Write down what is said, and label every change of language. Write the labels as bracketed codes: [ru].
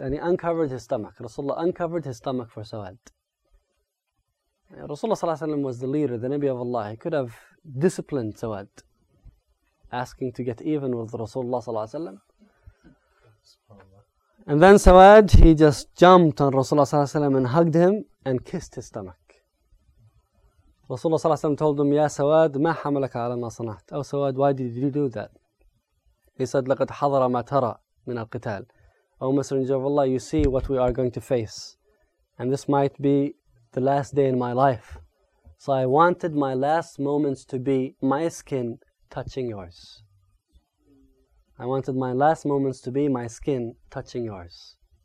[en] And he uncovered his stomach. Rasulullah uncovered his stomach for Sawad. Rasulullah sallallahu alaihi wasallam was the leader, the Nabi of Allah. He could have disciplined Sawad, asking to get even with Rasulullah sallallahu alaihi wasallam. And then Sawad, he just jumped on Rasulullah sallallahu alaihi wasallam and hugged him and kissed his stomach. Rasulullah ﷺ told him, [ar] Ya Sawad, ma hamalaka ala ma sanat. [en] Oh Sawad, why did you do that? [ar] He said, لَقَدْ حَضَرَ مَا تَرَى مِنَ الْقِتَالِ. [en] Oh Messenger of Allah, you see what we are going to face. And this might be the last day in my life. So I wanted my last moments to be my skin touching yours. I wanted my last moments to be my skin touching yours.